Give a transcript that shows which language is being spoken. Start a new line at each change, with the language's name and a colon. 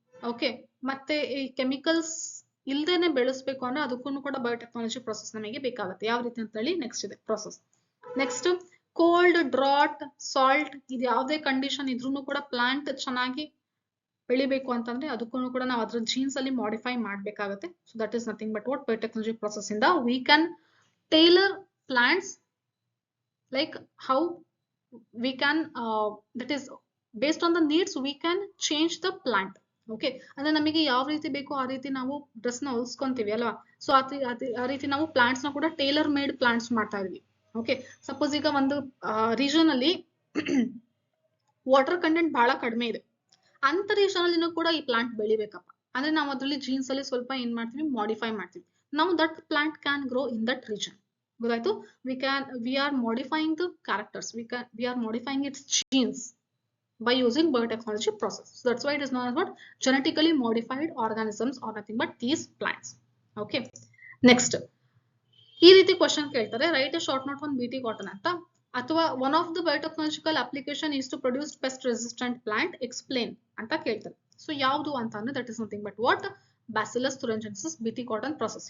Kannada: Okay, ಮತ್ತೆ ಈ chemicals ಇಲ್ದೇನೆ ಬೆಳೆಸ್ಬೇಕು ಅಂದ್ರೆ ಅದಕ್ಕೂ ಕೂಡ ಬಯೋಟೆಕ್ನಾಲಜಿ ಪ್ರೊಸೆಸ್ ನಮಗೆ ಬೇಕಾಗುತ್ತೆ. ಯಾವ ರೀತಿ ಅಂತ ಹೇಳಿ ನೆಕ್ಸ್ಟ್ ಇದೆ process. Next cold, drought, salt, ಇದು ಯಾವುದೇ ಕಂಡೀಷನ್ ಇದ್ರೂ ಕೂಡ ಪ್ಲಾಂಟ್ ಚೆನ್ನಾಗಿ ಬೆಳಿಬೇಕು ಅಂತಂದ್ರೆ ಅದಕ್ಕೂ ಕೂಡ ನಾವು ಅದ್ರ ಜೀನ್ಸ್ ಅಲ್ಲಿ ಮಾಡಿಫೈ ಮಾಡ್ಬೇಕಾಗತ್ತೆ.
English: So that is nothing but what biotechnology process ಇಂದ we can tailor plants like how we can that is based on the needs we can change the plant.
Kannada: Okay, ಅಂದ್ರೆ ನಮಗೆ ಯಾವ ರೀತಿ ಬೇಕೋ ಆ ರೀತಿ ನಾವು ಡ್ರೆಸ್ ನ ಹೊಲ್ಸ್ಕೊಂತೀವಿ ಅಲ್ವಾ. ಸೊ ಆ ರೀತಿ ನಾವು ಪ್ಲಾಂಟ್ಸ್ ನ ಕೂಡ ಟೇಲರ್ ಮೇಡ್ ಪ್ಲಾಂಟ್ಸ್ ಮಾಡ್ತಾ ಇದೀವಿ. ಓಕೆ, ಸಪೋಸ್ ಈಗ ಒಂದು ರೀಜನ್ ಅಲ್ಲಿ ವಾಟರ್ ಕಂಟೆಂಟ್ ಬಹಳ ಕಡಿಮೆ ಇದೆ, ಅಂತ ರೀಜನ್ ಅಲ್ಲಿ ಕೂಡ ಈ ಪ್ಲಾಂಟ್ ಬೆಳಿಬೇಕಪ್ಪ ಅಂದ್ರೆ ನಾವು ಅದ್ರಲ್ಲಿ ಜೀನ್ಸ್ ಅಲ್ಲಿ ಸ್ವಲ್ಪ ಏನ್ ಮಾಡ್ತೀವಿ, ಮಾಡಿಫೈ ಮಾಡ್ತೀವಿ.
English: ನಾವು that plant can grow in that region. ಗೊತ್ತಾಯ್ತು, we are modifying the characters, we are modifying its genes by using biotechnology process. So that's why it is known as what genetically modified organisms or nothing but these plants. Okay, next
Kannada: ಈ ರೀತಿ question ಕೇಳ್ತಾರೆ,
English: write a short note on BT cotton ಅಂತ, ಅಥವಾ one of the biotechnological application is to produce pest resistant plant, explain
Kannada: ಅಂತ ಕೇಳ್ತಾರೆ. So ಯಾವುದು ಅಂತ ಅಂದ್ರೆ
English: That is nothing but what Bacillus thuringiensis BT cotton process.